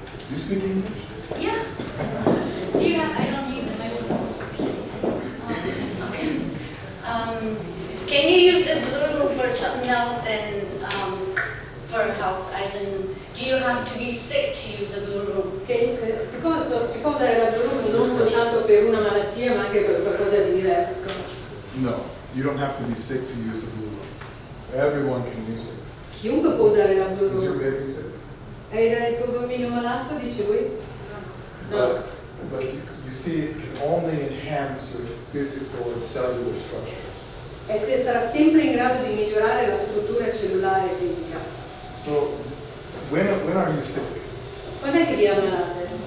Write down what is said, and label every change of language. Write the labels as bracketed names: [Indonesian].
[English] You speak English? Yeah. Do you have, I don't need the microphone. Okay. Can you use the Blu Room for something else than for health? As in, do you have to be sick to use the Blu Room? [Italian] Si può usare la Blu Room non soltanto per una malattia, ma anche per qualcosa di diverso. [English] No, you don't have to be sick to use the Blu Room. Everyone can use it. [Italian] Chiunque può usare la Blu [English] Is your [Italian] Room. [English] baby sick? [Italian] Era il tuo bambino malato, dice lui? [English] No. But you see, it can only enhance your physical and cellular structures. [Italian] E se sarà sempre in grado di migliorare la struttura cellulare e fisica. [English] So, when are you sick? [Italian] Quando è che vi ammalate?